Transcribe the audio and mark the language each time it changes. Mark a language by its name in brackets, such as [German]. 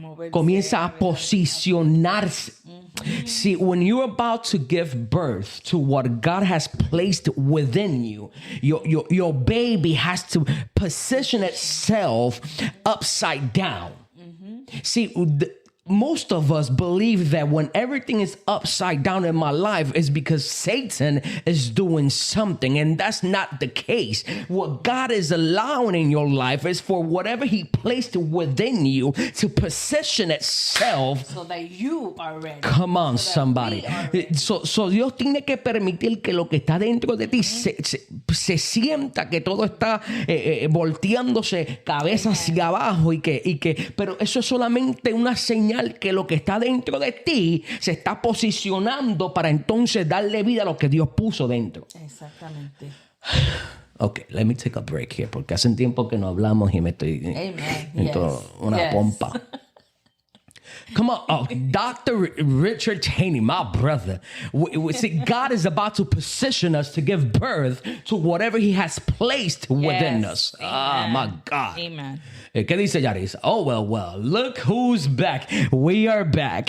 [Spanish] Comienza a posicionarse. [English] See, when you're about to give birth to what God has placed within you, your baby has to position itself upside down. See, most of us believe that when everything is upside down in my life is because Satan is doing something, and that's not the case. What God is allowing in your life is for whatever he placed within you to position itself so that you are ready. Come on, somebody. [Spanish] So Dios tiene que permitir que lo que está dentro de ti se sienta que todo está volteándose cabeza hacia abajo pero eso es solamente una señal que lo que está dentro de ti se está posicionando para entonces darle vida a lo que Dios puso dentro. Exactamente. [English] Okay, let me take a break here [Spanish] porque hace tiempo que no hablamos y me estoy en una pompa. [English] Come on, Dr. Richard Haney, my brother. We see, God is about to position us to give birth to whatever he has placed within us. Amen. My God. Amen. [Spanish] ¿Qué dice Yaris? [English] Oh, well, look who's back. We are back.